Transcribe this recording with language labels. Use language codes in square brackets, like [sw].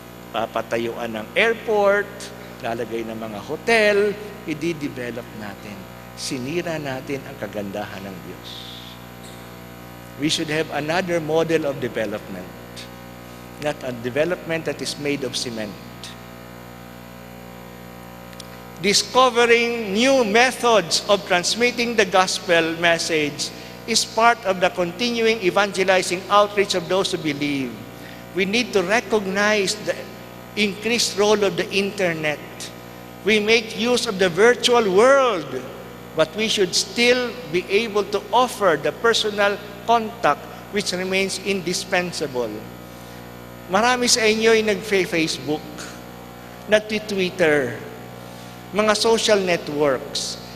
[tl] Papatayuan ng airport, lalagay ng mga hotel, i-develop natin. Sinira natin ang kagandahan ng Diyos. [en] We should have another model of development, not a development that is made of cement. Discovering new methods of transmitting the gospel message is part of the continuing evangelizing outreach of those who believe. We need to recognize the increased role of the internet. We make use of the virtual world, but we should still be able to offer the personal contact which remains indispensable. [tl] Marami sa inyo ay nag-Facebook, nag-Twitter, mga social networks.